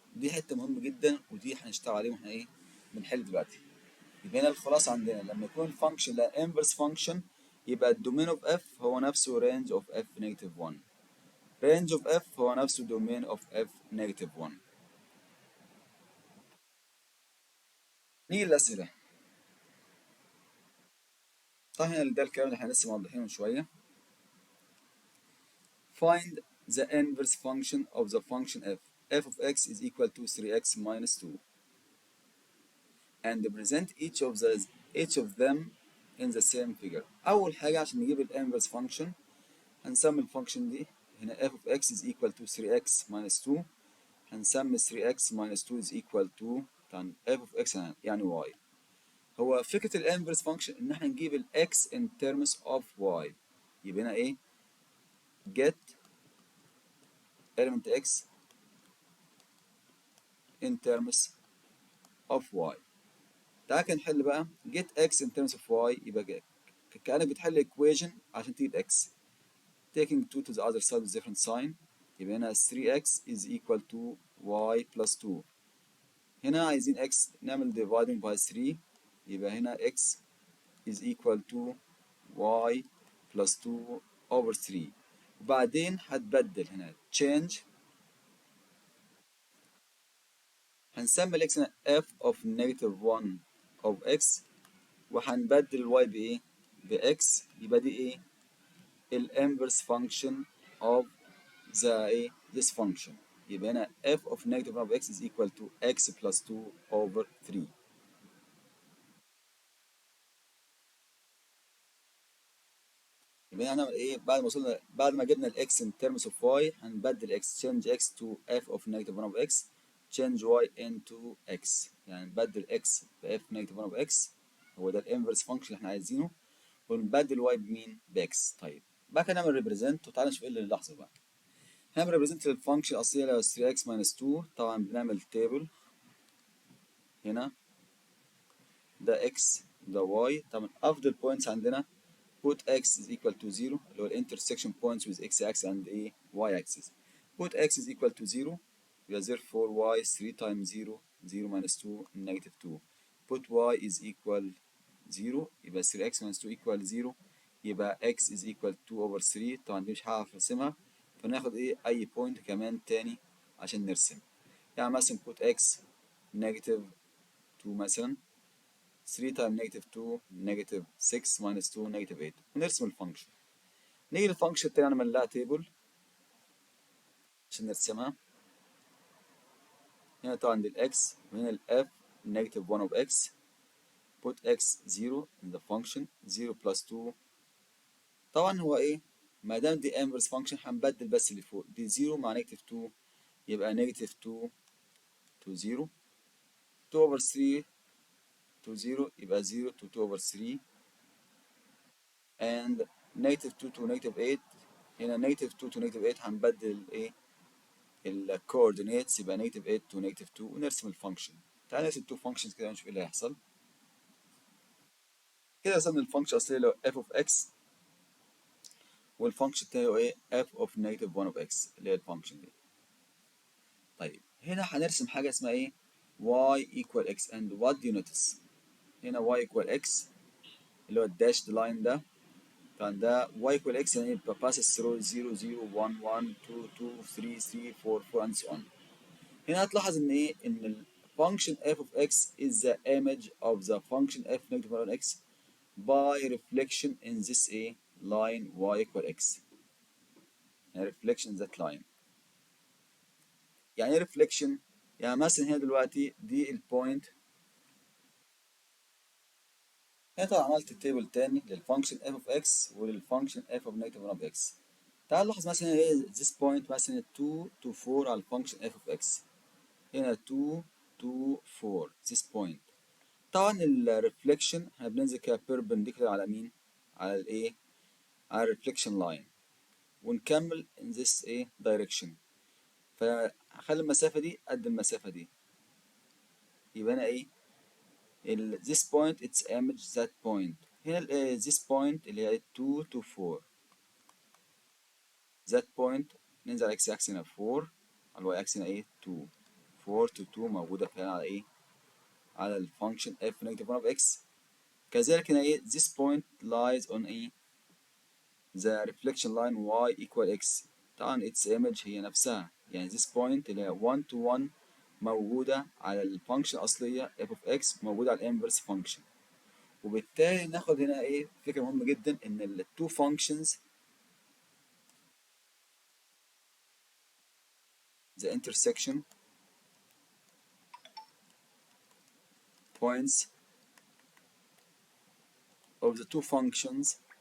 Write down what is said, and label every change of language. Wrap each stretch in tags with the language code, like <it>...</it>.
<ar>دي حته مهمه جدا ودي هنشتغل عليها واحنا ايه؟ بنحل دلوقتي. يبقى هنا الخلاصه عندنا لما يكون الفانكشن لا inverse function يبقى الدومين of f هو نفسه</ar> <en>range of f negative 1. range of f</en> <ar>هو نفسه</ar> <en>domain of f negative 1.</en> <ar>نيجي للأسئلة. طبعا هنا ده الكلام اللي احنا لسه موضحينه من شوية.</ar> <en>Find the inverse function of the function f. f of x is equal to 3x minus 2 and present each of them in the same figure.</en> <ar>أول حاجة عشان نجيب ال inverse function هنسمي الفانكشن دي هنا</ar> <en>f of x is equal to 3x minus 2. هنسمي 3x minus 2 is equal to طبعا f of x يعني y.</en> <ar>هو فكرة ال inverse function إن احنا نجيب ال</ar> <en>x in terms of y. يبقى هنا إيه؟ get element x in terms of y.</en> <ar>تعالى كده نحل بقى</ar> <en>get x in terms of y.</en> <ar>يبقى كأنك بتحل</ar> <en>equation عشان تجيب x taking 2 to the other side with different sign. يبقى هنا 3x is equal to y plus 2.</en> <ar>هنا عايزين</ar> <en>x نعمل dividing by 3 يبقى هنا x is equal to y plus 2 over 3.</en> <ar>وبعدين هتبدل هنا change. هنسمي الاكس هنا</ar> <en>f of negative 1 of x</en> <ar>وهنبدل الواي بايه؟ بx. يبقى دي ايه؟ الانفرس فانكشن</ar> <en>of the</en> <ar>ايه؟</ar> <en>this function. يبقى هنا f of negative 1 of x is equal to x plus 2 over 3.</en> <ar>يبقى هنعمل ايه؟ بعد ما جبنا الاكس</ar> <en>in terms of y هنبدل x change x to f of negative 1 of x change y into x.</en> <ar>يعني نبدل x ب</ar> <en>f negative 1 of x</en> <ar>هو ده الانفرس فانكشن اللي احنا عايزينه، ونبدل y بمين؟ باكس. طيب بعد كده نعمل ريبريزنت وتعالى نشوف ايه اللي لحظه بقى. هنعمل ريبريزنت للفانكشن الاصليه اللي هو</ar> <en>3x minus 2.</en> <ar>طبعا بنعمل تيبل هنا ده x ده y. طبعا افضل بوينتس عندنا</ar> <en>put x is equal to 0</en> <ar>اللي هو الانترسكشن</ar> <en>points with x axis and a y axis. put x is equal to 0 يبقى therefore y 3 times 0 0 minus 2 negative 2. put y is equal 0 يبقى 3x minus 2 equal 0 يبقى x is equal 2 over 3.</en> <ar>طبعا دي مش هعرف ارسمها فناخد ايه اي بوينت كمان تاني عشان نرسم.</ar> <en>يعني مثلا put x negative 2 مثلا 3 times negative 2 negative 6 minus 2 negative 8</en> <ar>ونرسم الفانكشن. نيجي للفانكشن التاني نعمل لها تيبل عشان نرسمها. هنا طبعا دي الاكس وهنا الاف</ar> <en>negative 1 of x. put x 0 in the function 0 plus 2.</en> <ar>طبعا هو ايه؟ ما دام دي inverse function هنبدل بس اللي فوق دي</ar> <en>0 مع negative 2 يبقى negative 2 to 0 2 over 3 to 0 يبقى 0 to 2 over 3 and negative 2 to negative 8.</en> <ar>هنا</ar> <en>negative 2 to negative 8</en> <ar>هنبدل ايه؟ الكوردينيتس يبقى نيجاتيف 8 تو نيجاتيف 2 ونرسم الفانكشن. تعالى نرسم تو فانكشنز كده ونشوف ايه اللي هيحصل. كده رسمنا الفانكشن الاصليه اللي هو f of x والفانكشن التاني هو ايه؟</ar> <en>f of negative 1 of x</en> <ar>اللي هي الفانكشن دي. طيب هنا هنرسم حاجه اسمها ايه؟</ar> <en>y equal x and what do you notice؟</en> <ar>هنا y equal x اللي هو الداشد لاين ده</ar> <en>طبعا ده y equal x يعني يبقى passes through 0 0 1 1 2 2 3 3 4 4 and so on.</en> <ar>هنا هتلاحظ ان ايه ان</ar> <en>ال function f of x is the image of the function f negative 1 on x by reflection in this a line y equal x. يعني reflection in that line.</en> <ar>يعني ايه reflection؟ يعني مثلا هنا دلوقتي دي البوينت. هنا طبعا عملت التيبل تاني للفانكشن f of x وللفانكشن f of negative 1 of x. تعال نلاحظ مثلا ايه</ar> <en>this point مثلا 2 to 4 على الفانكشن f of x. هنا 2 to 4 this point.</en> <ar>طبعا الريفليكشن احنا بننزل كده بيربنديكولار على مين؟ على الايه؟ على الريفليكشن لاين ونكمل</ar> <en>in this</en> <ar>ايه direction. فهخلي المسافة دي قد المسافة دي.</ar> <en>يبقى انا ايه؟ this point its image that point. هنا this point اللي هي 2 to 4. that point</en> <ar>ننزل على x axis هنا 4 على الواي axis هنا ايه 2.</ar> <en>4 to 2</en> <ar>موجودة فعلا على ايه؟ على الفانكشن</ar> <en>f negative 1 of x. كذلك هنا ايه this point lies on ايه the reflection line y equal x.</en> <ar>طبعا</ar> <en>its image</en> <ar>هي نفسها يعني</ar> <en>this point</en> <ar>اللي هي 1 to 1 موجودة على الفانكشن الأصلية</ar> <en>f of x</en> <ar>موجودة على الانفرس فانكشن. وبالتالي ناخد هنا ايه فكرة مهمة جدا ان ال</ar> <en>two functions the intersection points of the two functions</en>